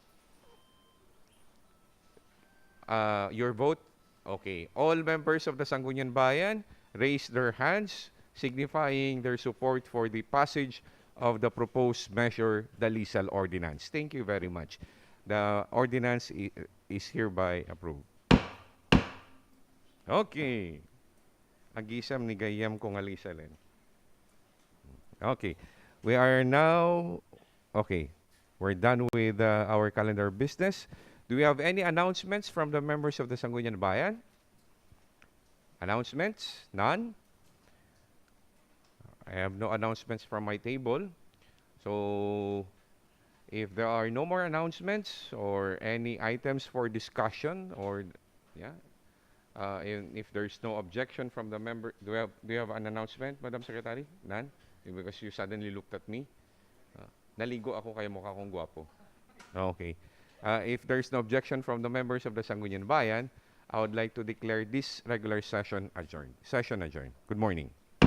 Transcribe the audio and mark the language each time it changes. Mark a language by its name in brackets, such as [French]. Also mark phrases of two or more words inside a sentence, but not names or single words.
[English] Your vote? Okay. All members of the Sangguniang Bayan raise their hands, signifying their support for the passage of the proposed measure, the Lisel Ordinance. Thank you very much. The ordinance is hereby approved. Okay. Agisam ni gayam kong alisalin. Okay. We are now, okay, we're done with our calendar business. Do we have any announcements from the members of the Sangguniang Bayan? Announcements? None? I have no announcements from my table. So, if there are no more announcements or any items for discussion or, yeah, if there's no objection from the member, do you have an announcement, Madam Secretary? None? Because you suddenly looked at me. [Filipino] Naligo ako kaya mukha kong gwapo. [English] Okay. If there's no objection from the members of the Sangguniang Bayan, I would like to declare this regular session adjourned. Session adjourned. Good morning.